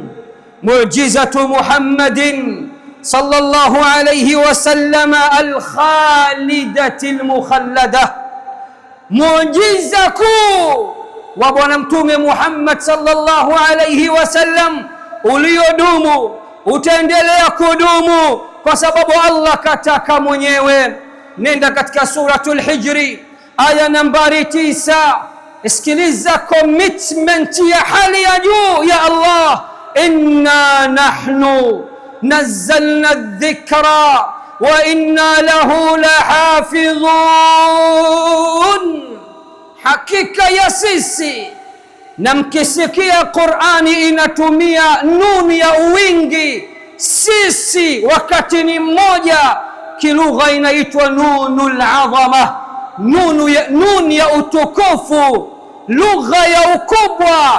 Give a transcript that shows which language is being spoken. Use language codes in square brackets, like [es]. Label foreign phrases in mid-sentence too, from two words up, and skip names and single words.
[ar] معجزة محمد صلى الله عليه وسلم الخالدة المخلدة, [sw] muujiza kuu wa bwana mtume Muhammad [ar] صلى الله عليه وسلم [sw] uliodumu, utaendelea kudumu kwa sababu Allah kataka mwenyewe. Nenda katika suratul Hijri aya nambari 9, isikiliza commitment ya hali ya juu ya Allah: [ar] إنا نحن نزلنا الذكر وإنا له لحافظون, [sw] hakika ya sisi. Na mkisikia Qur'ani inatumia nuni ya uwingi, sisi wakati ni mmoja, kilugha inaitwa [ar] نون العظمة, [sw] nuni ya utukufu, lugha ya ukubwa.